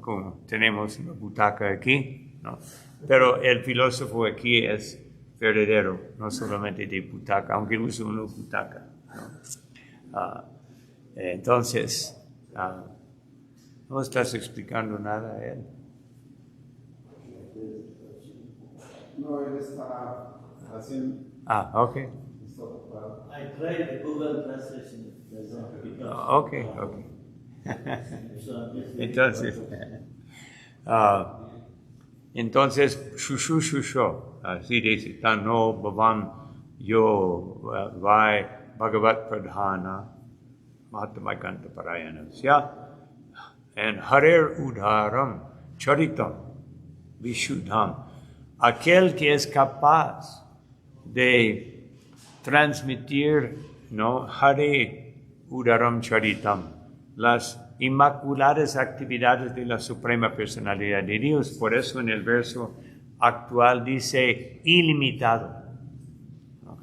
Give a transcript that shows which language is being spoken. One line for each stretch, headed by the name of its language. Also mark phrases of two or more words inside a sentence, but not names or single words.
Spanish: Como tenemos una butaca aquí, ¿no? Pero el filósofo aquí es verdadero, no solamente de butaca, aunque usa una butaca, ¿no? Entonces, no estás explicando nada a él. No, él está haciendo. Ok.
English: I tried the Google Translation. Does not pick up. Ok. So I'm just
Spanish: Entonces, shusho, así dice,
Sanskrit: ततो भवान् यो वै भगवत्प्रधान महात्मैकान्तपरायणस्य and हरेर् उदारं चरितं विशुद्धम्.
Spanish: Aquel que es capaz de transmitir, ¿no?
Sanskrit: हरे उदारं चरितम्,
Spanish: las inmaculadas actividades de la Suprema Personalidad de Dios. Por eso en el verso actual dice ilimitado, ¿no?